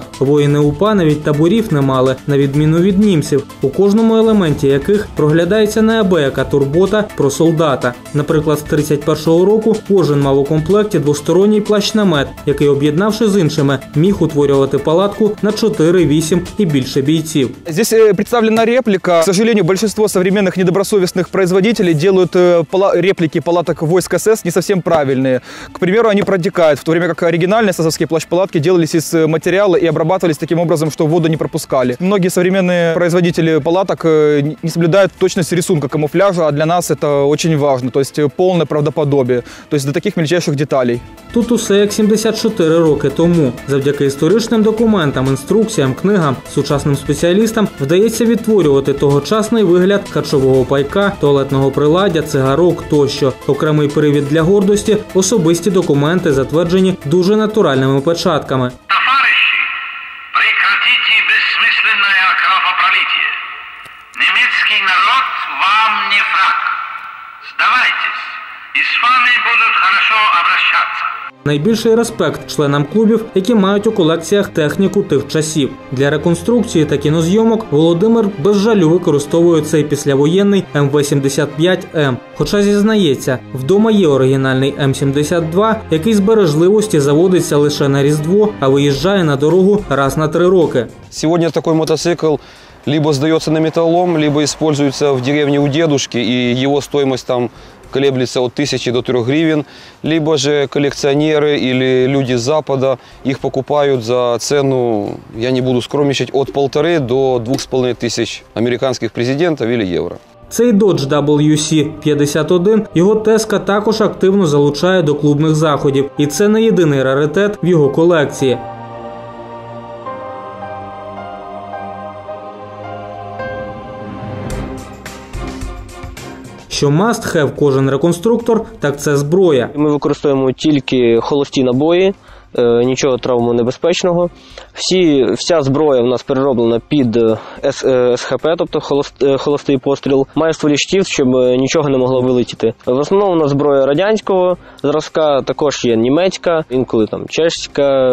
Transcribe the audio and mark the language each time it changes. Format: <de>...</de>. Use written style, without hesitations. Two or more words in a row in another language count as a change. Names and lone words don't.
<uk>Воїни УПА навіть таборів не мали, на відміну від німців, у кожному елементі яких проглядається неабияка турбота про солдата. Наприклад, з 31-го року кожен мав у комплекті двосторонній плащ-намет, який, об'єднавши з іншими, міг утворювати палатку на 4, 8 і більше бійців.</uk> <ru>Здесь представлена реплика. К сожалению, большинство современных недобросовестных производителей делают реплики палаток войск СС не совсем правильные. К примеру, они протекают, в то время как оригинальные ССовские плащ-палатки делались из материала и обрабатывались таким образом, что воду не пропускали. Многие современные производители палаток не соблюдают точность рисунка камуфляжа, а для нас это очень важно, то есть полное правдоподобие, то есть до таких мельчайших деталей.</ru> <uk>Тут усе як 74 роки тому. Завдяки історичним документам, інструкціям, книгам, сучасним спеціалістам вдається відтворювати тогочасний вигляд харчового пайка, туалетного приладдя, цигарок тощо. Окремий привід для гордості – особисті документи, затверджені дуже натуральними печатками.</uk> <ru>Товарищи, прекратите бессмысленное кровопролитие. Немецкий народ вам не враг. Сдавайтесь, и с вами будут хорошо обращаться.</ru> <uk>Найбільший респект членам клубів, які мають у колекціях техніку тих часів. Для реконструкції та кінозйомок Володимир без жалю використовує цей післявоєнний МВ-75М. Хоча зізнається, вдома є оригінальний М-72, який з бережливості заводиться лише на Різдво, а виїжджає на дорогу раз на 3 роки. Сьогодні такий мотоцикл</uk> <ru>либо сдается на металлолом, либо используется в деревне у дедушки, и его стоимость там колеблется от 1000 до 3 гривен, либо же коллекционеры или люди с Запада их покупают за цену, я не буду скромничать, от 1500 до 2500 американских президентов или евро.</ru> <uk>Цей Dodge WC-51 його тезка також активно залучає до клубних заходів, і це не єдиний раритет в його колекції. Що</uk> <en>must have</en> <uk>кожен реконструктор, так це зброя. Ми використовуємо тільки холості набої, нічого травмонебезпечного. Вся зброя в нас перероблена під СХП, тобто холостий постріл. Має стволі штифт, щоб нічого не могло вилетіти. В основному у нас зброя радянського зразка, також є німецька, інколи там чешська.</uk>